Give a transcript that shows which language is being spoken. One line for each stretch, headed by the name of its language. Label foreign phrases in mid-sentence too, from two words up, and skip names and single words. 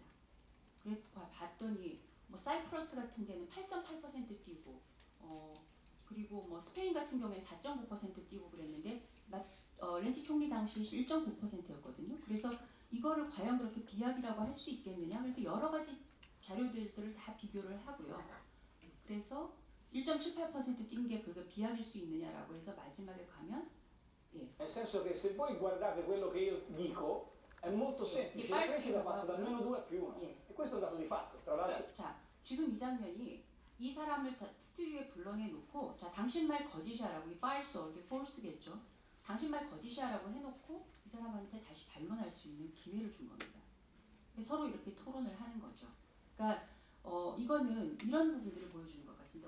Korean: 그래서 봤더니 뭐 사이프러스 같은 데는 8.8% 뛰고, 그리고 뭐 스페인 같은 경우에 4.9% 뛰고 그랬는데, 렌치 총리 당시 1.9%였거든요. 그래서 이거를 과연 그렇게 비약이라고 할 수 있겠느냐? 그래서 여러 가지 자료들을 다 비교를 하고요. 그래서 1.78% 뛴 게 그게 비약일 수 있느냐라고 해서 마지막에 가면
Italian: Nel senso che se voi guardate quello che io dico è molto semplice, la crescita passa dal -2 a +1
Korean: 예.
Italian: e questo è un dato di fatto, tra l'altro.
Korean: 자, 지금 이 장면이 이 사람을 스튜디오에 불러내놓고, 자, 당신 말 거짓이야라고, 이 false, 이게 false겠죠. 당신 말 거짓이야라고 해놓고 이 사람한테 다시 반론할 수 있는 기회를 준 겁니다. 서로 이렇게 토론을 하는 거죠. 그러니까 이거는 이런 부분들을 보여주는 것 같습니다.